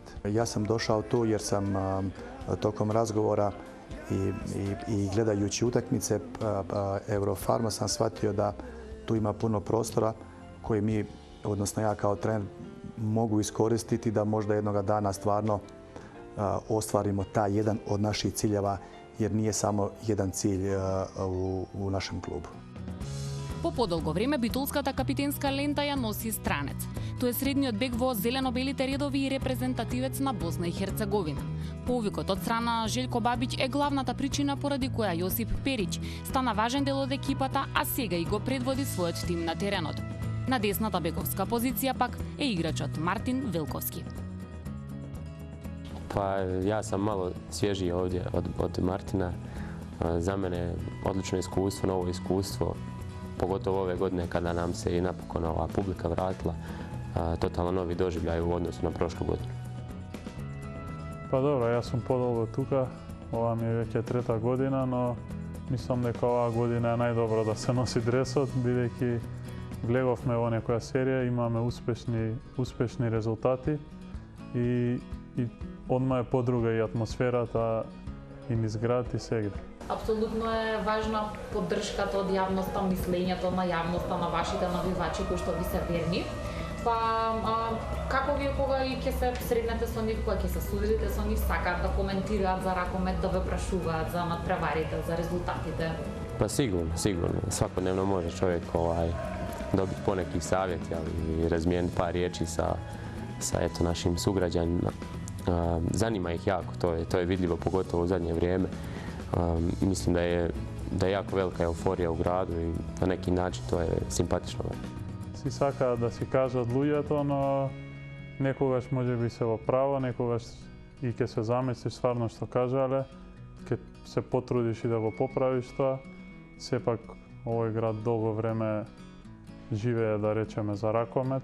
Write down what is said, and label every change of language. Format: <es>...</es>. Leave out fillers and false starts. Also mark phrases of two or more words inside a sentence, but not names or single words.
<hr>Ja sam došao tu jer sam tokom razgovora i gledajući utakmice Eurofarma sam shvatio da tu ima puno prostora koji mi, odnosno ja kao trener, mogu iskoristiti da možda jednoga dana stvarno ostvarimo taj jedan od naših ciljeva, jer nije samo jedan cilj u našem klubu.</hr> <mk>По подолго време битолската капитенска лента ја носи странец. Тој е средниот бек во зелено-белите редови и репрезентативец на Босна и Херцеговина. Повикот од страна Желјко Бабиќ е главната причина поради која Јосип Периќ стана важен дел од екипата, а сега и го предводи својот тим на теренот. На десната бековска позиција пак е играчот Мартин Велковски.</mk> <hr>Pa ja sam malo svježiji ovdje od Martina. Za mene odlično iskustvo, novo iskustvo, pogotovo ove godine kada nam se i napokon ova publika vratila. Totalno novi doživljaj u odnosu na prošlu godinu.</hr> <mk>Па добро, ја сам подолго тука, ова ми је веќ је 3. година, но мислим дека ова година е најдобро да се носи дресот, бидејќи гледавме во некоја серија, имаме успешни резултати и одма е подруга и атмосферата и низ град и се игра. Апсолутно е важна поддршката од јавноста, мислењето на јавноста, на вашите навивачи кои што ви се верни. Па, како вие кога и ќе се среднете со нив, кога ќе се судите со нив, сакаат да коментираат за ракомет, да ве прашуваат за надпреварите, за резултатите?</mk> <hr>Pa sigurno. Svakodnevno može čovjek dobiti poneki savjet i razmijeniti par riječi sa eto, našim sugrađanima. Zanima ih jako, to je vidljivo pogotovo u zadnje vrijeme. Mislim da je jako velika euforija u gradu i na neki način to je simpatično.</hr> <mk>Си сакаат да си кажат луѓето, но некогаш може би се во право, некогаш и ќе се замислиш стварно што кажале, ќе се потрудиш и да го поправиш тоа. Сепак овој град долго време живее, да речеме, за ракомет.</mk>